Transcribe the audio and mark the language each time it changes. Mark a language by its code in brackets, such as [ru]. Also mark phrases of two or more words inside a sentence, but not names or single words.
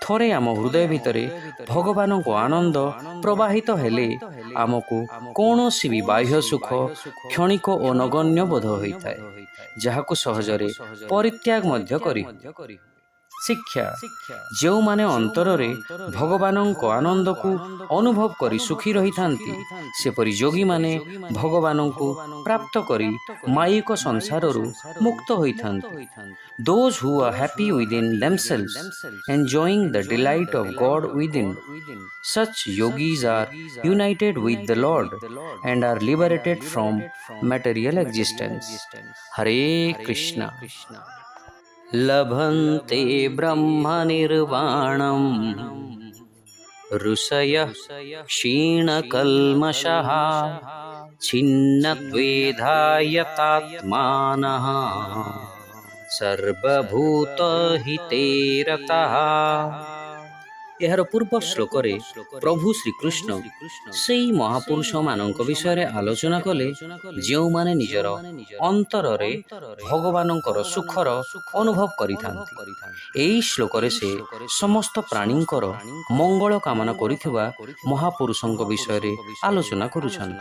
[or] ଥରେ ଆମ ହୃଦୟ ଭିତରେ ଭଗବାନଙ୍କ ଆନନ୍ଦ ପ୍ରବାହିତ ହେଲେ ଆମକୁ କୌଣସି ବି ବାହ୍ୟ ସୁଖ କ୍ଷଣିକ ଓ ନଗଣ୍ୟ ବୋଧ ହୋଇଥାଏ, ଯାହାକୁ ସହଜରେ ପରିତ୍ୟାଗ ମଧ୍ୟ କରିହୁଏ। ଶିକ୍ଷା, ଯେଉଁମାନେ ଅନ୍ତରରେ ଭଗବାନଙ୍କ ଆନନ୍ଦକୁ ଅନୁଭବ କରି ସୁଖୀ ରହିଥାନ୍ତି, ସେପରି ଯୋଗୀମାନେ ଭଗବାନଙ୍କୁ ପ୍ରାପ୍ତ କରି ମାୟିକ ସଂସାରରୁ ମୁକ୍ତ ହୋଇଥାନ୍ତି। [en] Those who are happy within themselves, enjoying the delight of God within, such yogis are united with the Lord and are liberated from material existence. Hare Krishna. [sa] लभन्ते ब्रह्मनिर्वाणं ऋषयः क्षीणकल्मषः छिन्नद्वैधायतात्मानः सर्वभूतहिते रतः। [or] ଏହାର ପୂର୍ବ ଶ୍ଲୋକରେ ପ୍ରଭୁ ଶ୍ରୀକୃଷ୍ଣ ସେହି ମହାପୁରୁଷମାନଙ୍କ ବିଷୟରେ ଆଲୋଚନା କଲେ, ଯେଉଁମାନେ ନିଜର ଅନ୍ତରରେ ଭଗବାନଙ୍କର ସୁଖର ଅନୁଭବ କରିଥାନ୍ତି। ଏହି ଶ୍ଲୋକରେ ସେ ସମସ୍ତ ପ୍ରାଣୀଙ୍କର ମଙ୍ଗଳ କାମନା କରିଥିବା ମହାପୁରୁଷଙ୍କ ବିଷୟରେ ଆଲୋଚନା କରୁଛନ୍ତି।